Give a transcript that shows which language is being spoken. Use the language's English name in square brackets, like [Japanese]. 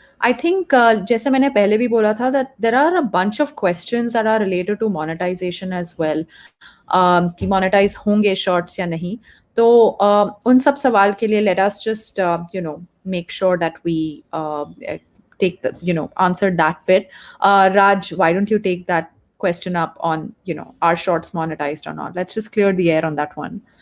[English] I think [Hindi] जैसे मैंने पहले भी बोला था [English] that there are a bunch of questions that are related to monetization as well. [Hindi] कि monetize होंगे shorts या नहीं। तो उन सब सवाल के लिए [English] let us just make sure that we take the answer that bit. Raj, why don't you take that question up on are shorts monetized or not? Let's just clear the air on that one.